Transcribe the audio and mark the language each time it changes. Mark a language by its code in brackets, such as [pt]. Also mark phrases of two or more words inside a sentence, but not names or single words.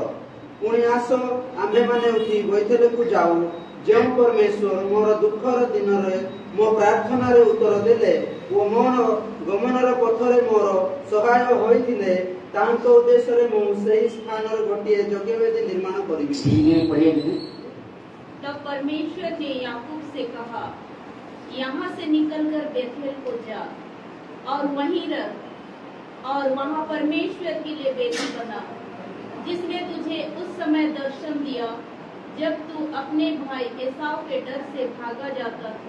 [or] ପୁଣି ଆସ ଆମ୍ଭେମାନେ ଉଠି ବେଥେଲକୁ ଯାଉ। ଯେଉଁ ପରମେଶ୍ୱର ମୋର ଦୁଃଖର ଦିନରେ ମୋ ପ୍ରାର୍ଥନାରେ ଉତ୍ତର ଦେଲେ ଓ ମୋର ଗମନର ପଥରେ ମୋର ସହାୟ ହୋଇଥିଲେ ତାଙ୍କ ଉଦ୍ଦେଶ୍ୟରେ ମୁଁ ସେହି ସ୍ଥାନରେ ଗୋଟିଏ ଯଜ୍ଞବେଦୀ ନିର୍ମାଣ କରିବି। [hi] तब परमेश्वर ने याकूब से कहा, यहाँ से निकलकर बेथेल को जा और वहीं रह, और वहाँ परमेश्वर के लिए वेदी बना, जिसने तुझे उस समय दर्शन दिया जब तू अपने भाई एसाव के डर से भागा जाता था।